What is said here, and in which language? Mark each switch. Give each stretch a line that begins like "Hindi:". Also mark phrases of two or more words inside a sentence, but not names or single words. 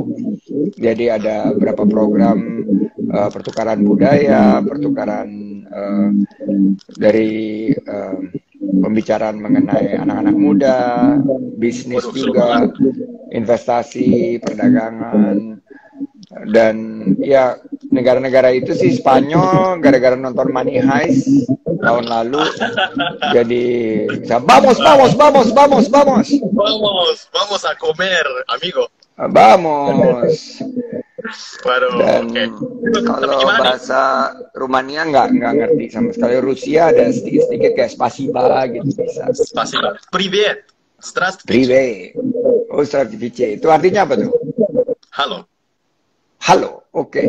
Indonesian: Jadi ada beberapa program pertukaran budaya, pertukaran dari pembicaraan mengenai anak-anak muda, bisnis juga, investasi, perdagangan. Dan ya negara-negara itu sih Spanyol gara-gara nonton Money Heist tahun lalu jadi bisa vamos
Spanish: Vamos a comer, amigo. vamos.
Indonesian: Waduh, Dan oke. Tapi kalau gimana nih? bahasa Rumania nggak ngerti sama sekali. Rusia ada sedikit-sedikit kayak spasiba gitu bisa.
Russian: Спасибо. Привет. Здравствуйте.
Indonesian: Prive. Oh, Stratifice. Itu artinya apa tuh? Halo. Halo, oke.